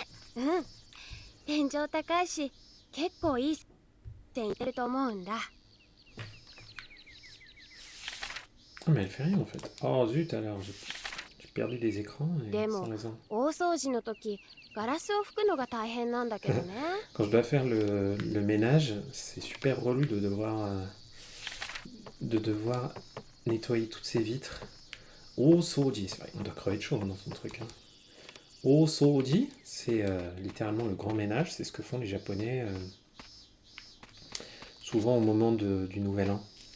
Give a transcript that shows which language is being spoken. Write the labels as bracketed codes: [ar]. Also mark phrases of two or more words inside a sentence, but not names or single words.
[ja] 天井高いし結構いい線いってると思うんだ。 [fr] Ah, mais elle fait rien en fait. Oh zut alors, j'ai perdu des écrans et Demo. sans raison. [ja] 大掃除の時ガラスを拭くのが大変なんだけどね。 [fr] Quand je dois faire le ménage, c'est super relou de devoir nettoyer toutes ces vitres. Osoji, c'est vrai, on doit crever de chaud dans son truc. Hein. Osoji, c'est littéralement le grand ménage, c'est ce que font les Japonais souvent au moment du Nouvel An.